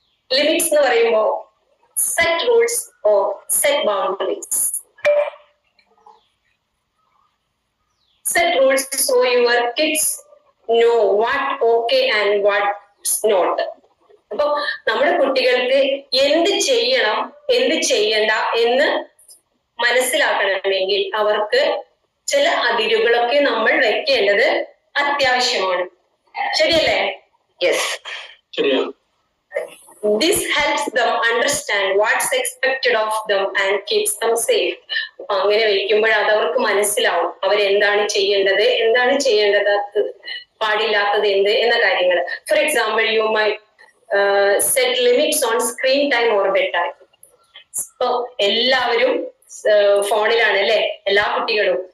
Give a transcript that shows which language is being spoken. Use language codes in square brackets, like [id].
[en] limits [ml] എന്ന് പറയുമ്പോ [en] set rules or set boundaries. Set rules so your kids know what okay and what's not. [ml] അപ്പൊ നമ്മുടെ കുട്ടികൾക്ക് എന്ത് ചെയ്യണം, എന്ത് ചെയ്യണ്ട എന്ന് മനസ്സിലാക്കണമെങ്കിൽ അവർക്ക് ചില അതിരുകളൊക്കെ നമ്മൾ വെക്കേണ്ടത് അത്യാവശ്യമാണ്. ശരിയല്ലേ? ശരിയാണ്. [en] This helps them understand what's expected of them and keeps them safe. [ml] അങ്ങനെ വയ്ക്കുമ്പോൾ അത് അവർക്ക് മനസ്സിലാവും അവരെന്താണ് ചെയ്യേണ്ടത്, എന്താണ് ചെയ്യേണ്ടത് പാടില്ലാത്തത് എന്ത് എന്ന കാര്യങ്ങൾ. [en] For example, you may set limits on screen time or bed time. [ml] ഇപ്പൊ എല്ലാവരും ഫോണിലാണ് അല്ലെ, എല്ലാ കുട്ടികളും.